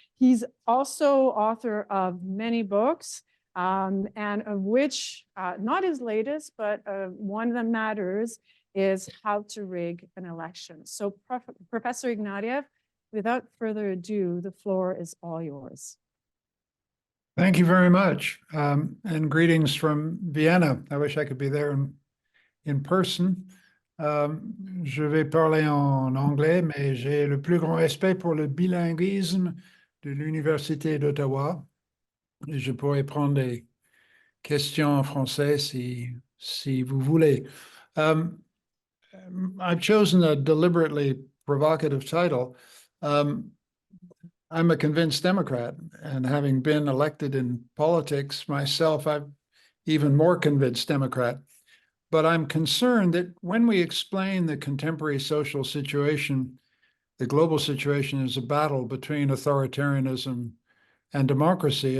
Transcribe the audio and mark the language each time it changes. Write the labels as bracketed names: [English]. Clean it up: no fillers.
[English] He's also author of many books, and of which, not his latest, but one that matters is How to Rig an Election. So Professor Ignatieff, without further ado, the floor is all yours. Thank you very much, and greetings from Vienna. I wish I could be there in person. [French] Je vais parler en anglais, mais j'ai le plus grand respect pour le bilinguisme de l'Université d'Ottawa. Et je pourrais prendre des questions en français si vous voulez. [English] I've chosen a deliberately provocative title. I'm a convinced Democrat, and having been elected in politics myself, I'm even more convinced Democrat. But I'm concerned that when we explain the contemporary social situation, the global situation is a battle between authoritarianism and democracy.